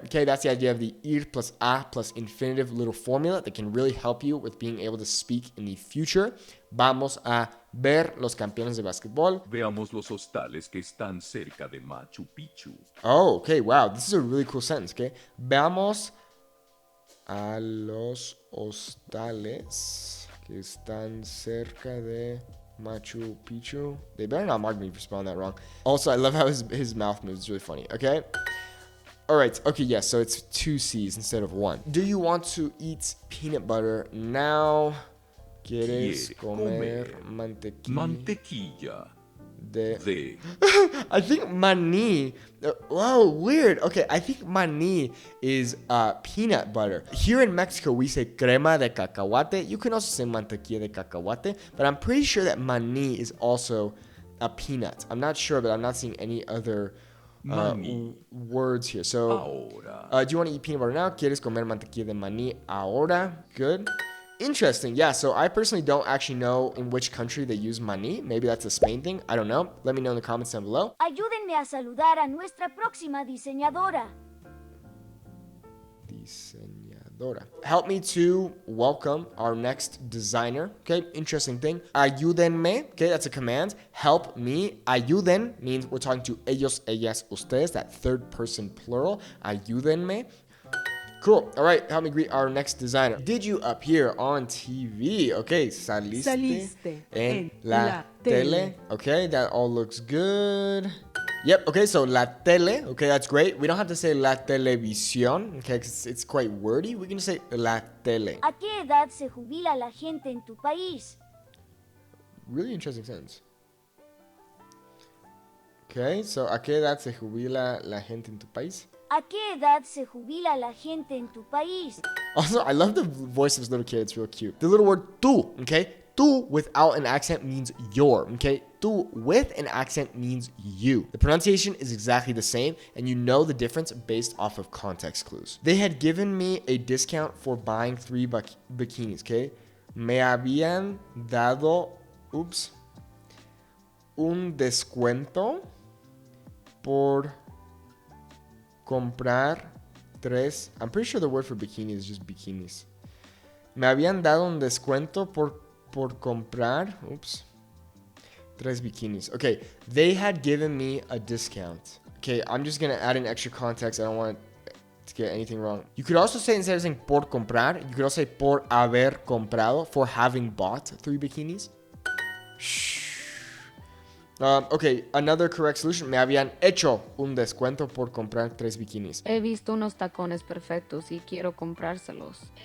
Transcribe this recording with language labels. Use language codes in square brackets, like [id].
[en] Okay, that's the idea of the ir plus a plus infinitive little formula that can really help you with being able to speak in the future. [es] Vamos a ver los campeones de básquetbol. Veamos los hostales que están cerca de Machu Picchu. [en] Oh, okay, wow. This is a really cool sentence, okay? [es] Veamos a los hostales que están cerca de Machu Picchu. [en] They better not mark me for spelling that wrong. Also, I love how his mouth moves. It's really funny, okay? All right, okay, yes, so it's 2 C's instead of 1. Do you want to eat peanut butter now? [es] ¿Quieres comer mantequilla de [en] I think maní. Whoa, weird. Okay, I think maní is peanut butter. Here in Mexico, we say [es] crema de cacahuate. [en] You can also say [es] mantequilla de cacahuate, [en] but I'm pretty sure that maní is also a peanut. I'm not sure, but I'm not seeing any other words here. So, do you want to eat peanut butter now? [es] ¿Quieres comer mantequilla de maní ahora? [en] Good. Interesting. Yeah, so I personally don't actually know in which country they use maní. Maybe that's a Spain thing. I don't know. Let me know in the comments down below. [es] Ayúdenme a saludar a nuestra próxima diseñadora. [en] Diseñadora. Help me to welcome our next designer. Okay, interesting thing. Ayúdenme. Okay, that's a command. Help me. Ayuden means we're talking to ellos, ellas, ustedes, that third person plural. Ayúdenme. Cool. All right. Help me greet our next designer. Did you appear on TV? Okay. [es] Saliste en la tele. [en] Okay. That all looks good. Yep. Okay. So la tele. Okay. That's great. We don't have to say la televisión. Okay. 'Cause it's quite wordy. We can just say la tele. [es] ¿A qué edad se jubila la gente en tu país? [en] Really interesting sentence. Okay. [es] So ¿a qué edad se jubila la gente en tu país? ¿A qué edad se jubila la gente en tu país? [en] Also, I love the voice of this little kid. It's real cute. The little word tú, okay? Tú without an accent means your, okay? Tú with an accent means you. The pronunciation is exactly the same, and you know the difference based off of context clues. They had given me a discount for buying 3 bikinis, okay? [es] Me habían dado, un descuento por comprar 3. [en] I'm pretty sure the word for bikini is just bikinis. [es] Me habían dado un descuento por comprar 3 bikinis. [en] Okay, they had given me a discount. Okay, I'm just gonna add an extra context. I don't want to get anything wrong. You could also say, instead of saying por comprar, you could also say [es] por haber comprado, [en] for having bought 3 bikinis. Okay, another correct solution. [es] Me habían hecho un descuento por comprar 3 bikinis. He visto unos tacones perfectos y quiero comprárselos.